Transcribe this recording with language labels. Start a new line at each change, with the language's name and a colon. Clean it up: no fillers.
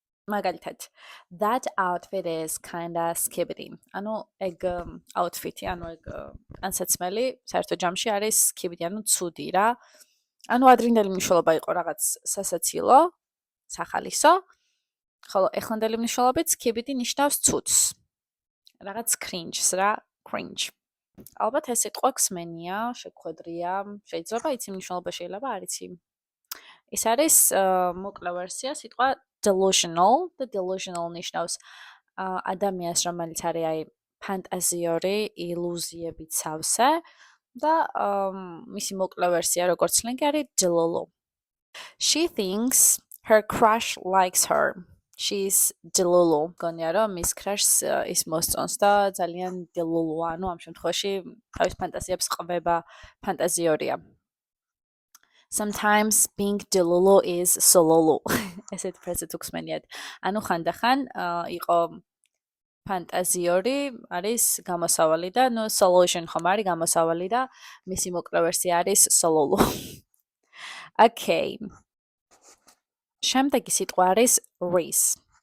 Georgian: მაგალითად,
English: that outfit is kinda skibidi.
Georgian: ანუ ეგ outfit-ი, ანუ ეგ ანსაცმელი საერთო ჯამში არის skibidi, ანუ ცუდი რა. ანუ ადრინდელი მნიშვნელობა იყო რაღაც სასაცილო, სახალისო. ხოლო ეხლანდელი მნიშვნელობით skibidi ნიშნავს ცუდს. რაღაც cringe-ს რა, cringe. ალბათ ეს სიტყვა ქსმენია, შეგხვედრია, შეიძლება იცი მნიშვნელობა, შეიძლება არ იცი. ეს არის მოკლე ვერსია სიტყვა delusional. და delusional ნიშნავს ადამიანს, რომელიც არის აი ფანტაზიური ილუზიებით სავსე და მისი მოკლე ვერსია როგორც სლენგი არის delulu.
English: She thinks her crush likes her. She's delulu.
Georgian: გონია რომ მის crush-ს ის მოსწონს და ძალიან delulu, ანუ ამ შემთხვევაში თავის ფანტაზიებს ყვება, ფანტაზიორია.
English: Sometimes being delulu is solulu.
Georgian: ესეთ ფრაზა თუ ხსმენიათ. ანუ ხანდახან იყო ფანტაზიორი, არის გამოსავალი და ნუ solution ხომ არის გამოსავალი და მისი მოკლე ვერსია არის solulu. Okay. შემდეგი სიტყვა არის race.